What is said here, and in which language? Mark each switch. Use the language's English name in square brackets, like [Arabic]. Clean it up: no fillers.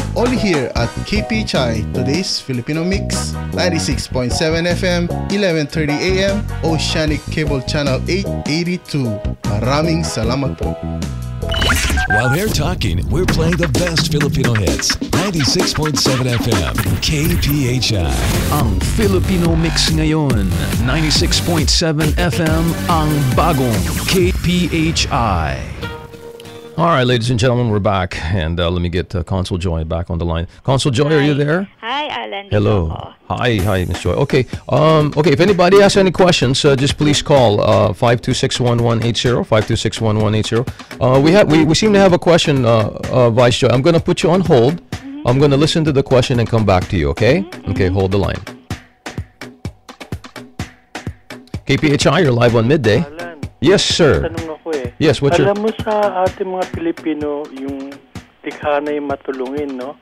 [English] Only here at KPHI, today's Filipino Mix, 96.7 FM, 11:30 a.m., Oceanic Cable Channel 882. [Filipino] Maraming salamat po. [English] While they're talking, we're playing the best Filipino hits. 96.7 FM, KPHI. [Filipino] Ang Filipino Mix ngayon, 96.7 FM, ang bagong KPHI. [English] All right, ladies and gentlemen, we're back. And let me get Consul Joy back on the line. Consul Joy, are you there? Hi, Alan. Hello. Hi, Miss Joy. Okay, if anybody has any questions, just please call 526-1180, 526-1180. We seem to have a question, Vice Joy. I'm going to put you on hold. I'm going to listen to the question and come back to you, okay? Okay, hold the line. KPHI, you're live on Midday. Alan, yes, sir. [Filipino] tanong ako eh. [English] Yes, what's your... [Filipino] Alam mo sa ating mga Pilipino, yung tikha na yung matulungin, no?